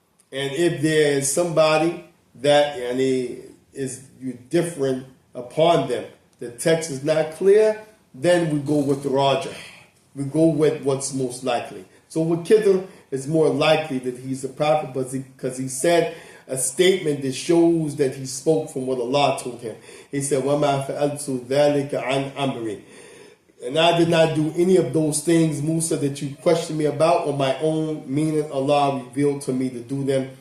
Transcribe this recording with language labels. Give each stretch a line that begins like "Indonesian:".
English: And if there is somebody that is different upon them, the text is not clear, then we go with the Rajah. We go with what's most likely. So with Khidr, it's more likely that he's a prophet, because he said a statement that shows that he spoke from what Allah told him. He said,
Arabic: وَمَا فَأَلْتُ ذَلِكَ عَنْ أَمْرِي.
English: And I did not do any of those things, Musa, that you questioned me about on my own, meaning Allah revealed to me to do them.